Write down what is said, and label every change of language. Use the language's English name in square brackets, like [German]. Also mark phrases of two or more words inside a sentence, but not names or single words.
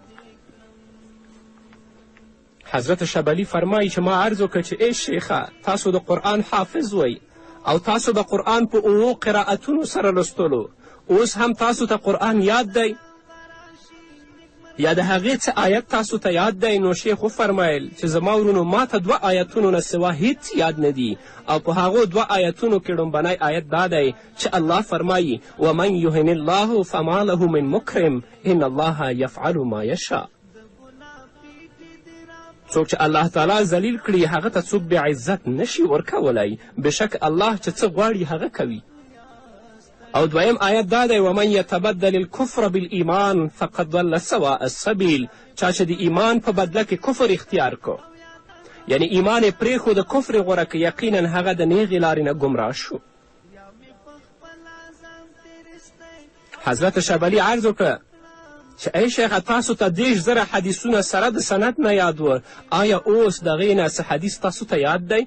[Pashto] حضرت شبلی فرمایي چې ما عرض وکړه چې ای شیخه، تاسو د قرآن حافظ وئ او تاسو د قرآن په 7 قرائتونو سره لوستلو. اوس هم تاسو ته قرآن یاد دی یا د هغې څه آیت تاسو ته یاد دی؟ نو شیخ وفرمیل چې زما ورونو، ما ته 2 آیتونو نه سوا هیڅ یاد نه دي، او په هغو 2 آیتونو کې لومبنی آیت دا دی چې الله فرمایي [Arabic] ومن یهن الله فما له من مکرم ان الله یفعل ما یشاء. [Pashto] څوک چې الله تعالی ذلیل کړي هغه ته څوک بې عزت نشي ورکولی. بشک الله چې څه غواړي هغه کوي. او دویم آیت دا دی [Arabic] ومن یتبدل الکفر بالایمان فقد ضل سواء السبیل. [Pashto] چا چې د ایمان په بدله کې کفر اختیار کو یعنی ایمان یې پرېښود د کفر یې غوره که یقینا هغه د نیغې لارې نه ګمراه شو. حضرت شبلی عرض وکړه چې ای شیخه تاسو ته 10,000 حدیثونه سره د سند نه یاد و، آیا اوس د هغې نه څه حدیث تاسو ته یاد دی؟